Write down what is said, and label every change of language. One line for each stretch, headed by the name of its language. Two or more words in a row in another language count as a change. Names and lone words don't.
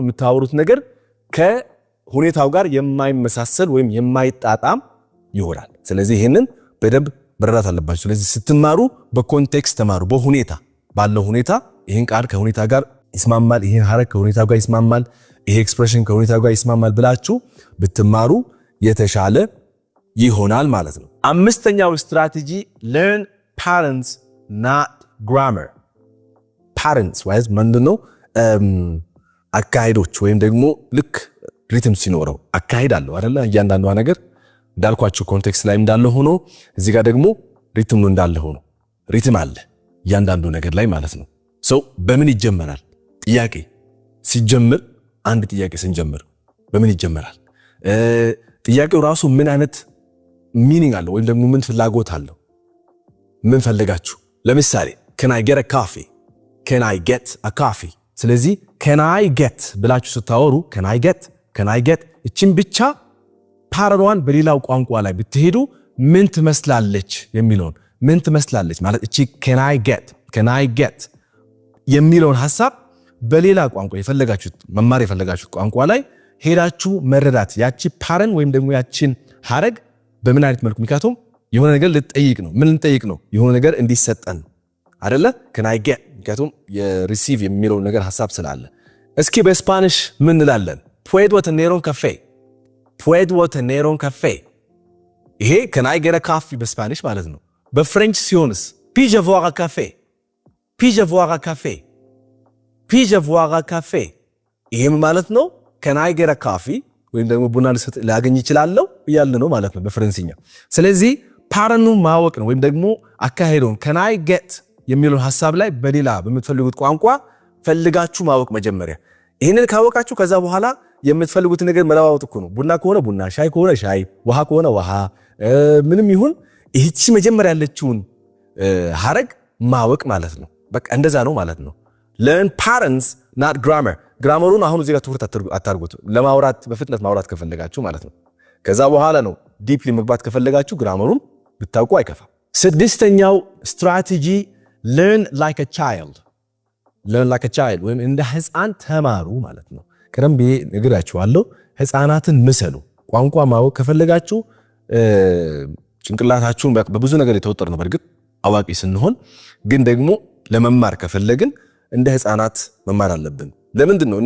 Amharic: የምታወሩት ነገር ከሁኔታው ጋር የማይመሳሰል ወይም የማይጣጣም ይሆናል። ስለዚህ ይሄንን በደንብ መረዳት አለባችሁ። ስለዚህ ስትማሩ በኮንቴክስት ተማሩ። በሁኔታ ባለው ሁኔታ ይሄን ቃል ከሁኔታ ጋር ይስማማል፣ ይሄን ሐረግ ከሁኔታው ጋር ይስማማል፣ ይሄ ኤክስፕሬሽን ከሁኔታው ጋር ይስማማል ብላችሁ ብትማሩ የተሻለ ይሆናል ማለት ነው። አምስተኛው ስትራቴጂ
English: learn patterns not grammar.
Amharic: patterns ወይስ ምንድነው? አካሄዶች ወይም ደግሞ ልክ ሪትም ሲኖረው አካሄድ አለው አይደለ? እያንዳንዷ ነገር እንዳልኳችሁ ኮንቴክስት ላይ እንዳለ ሆኖ እዚህ ጋር ደግሞ ሪትም ነው እንዳለ ሆኖ ሪትም አለ እያንዳንዱ ነገር ላይ ማለት ነው። ሰው በምን ይጀመራል? ጥያቄ ሲጀምር አንድ ጥያቄ ስንጀምር በምን ይጀምራል? ጥያቄው ራሱ ምን አይነት ሚኒንግ አለው ወይም ደግሞ ምን ፍላጎት አለው? ምን ፈልጋችሁ? ለምሳሌ
English: can I get a coffee? can I get a coffee?
Amharic: ስለዚህ
English: can I get
Amharic: ብላችሁ ስታወሩ
English: can I get
Amharic: እቺን ብቻ ፓራሏን በሌላው ቋንቋ ላይ ብትሄዱ ምን ትመስላለች የሚለውን ምን ትመስላለች ማለት እቺ
English: can I get
Amharic: የሚለውን ሐሳብ በሌላ ቋንቋ የፈለጋችሁት መማር የፈለጋችሁት ቋንቋ ላይ ሄዳችሁ መረዳት ያቺ ፓረን ወይም ደግሞ ያቺን ሐረግ በምን አይነት መልኩ ምክንያቱም የሆነ ነገር ልትጠይቅ ነው። ምን ልንጠይቅ ነው? የሆነ ነገር እንዲሰጠን አይደለ?
English: can I get
Amharic: ምክንያቱም የሪሲቭ የሚለው ነገር ሐሳብ ስላለ። እስኪ በስፓኒሽ ምን እንላለን?
Spanish: puedo tener un café
Amharic: ይሄ
English: can I get a coffee
Amharic: በስፓኒሽ ማለት ነው። በፍሬንች ሲሆንስ
French: puis-je voir un café
Amharic: ይሄም ማለት ነው can
English: I get a coffee
Amharic: ወይም ደግሞ ቡና ላገኝ ይችላልው እያለ ነው ማለት ነው በፍሬንሲኛ። ስለዚህ ፓረኑ ማወቅ ነው ወይም ደግሞ አካሄዱን
English: can I get
Amharic: የሚለው ሐሳብ ላይ በሌላ በምትፈልጉት ቋንቋ ፈልጋችሁ ማወቅ መጀመሪያ። ይሄንን ካወቃችሁ ከዛ በኋላ የምትፈልጉት ነገር መለዋወጥ እኮ ነው። ቡና ከሆነ ቡና፣ ሻይ ከሆነ ሻይ፣ ውሃ ከሆነ ውሃ፣ ምንም ይሁን ይህቺ መጀመሪያ ያለችውን ሐረግ ማወቅ ማለት ነው። በቃ እንደዛ ነው ማለት ነው።
English: learn patterns not grammar.
Amharic: ግራመሩን አሁን እዚህ ጋር ትኩረት አታርጉት። ለማውራት በፍጥነት ማውራት ከፈለጋችሁ ማለት ነው። ከዛ በኋላ ነው ዲፕሊ መግባት ከፈለጋችሁ ግራመሩን ብታውቁ አይከፋም። ስድስተኛው ስትራቴጂ
English: learn like a child
Amharic: ወይም እንደ ሕፃን ተማሩ ማለት ነው። ቀደም ብዬ ነግራችኋለሁ። ሕፃናትን ምሰሉ። ቋንቋ ማወቅ ከፈለጋችሁ ጭንቅላታችሁን በብዙ ነገር የተወጠረ ነው። በእርግጥ አዋቂ ስንሆን ግን ደግሞ ለመማር ከፈለግን እንደ ሕፃናት መማር አለብን። ለምንድን ነው?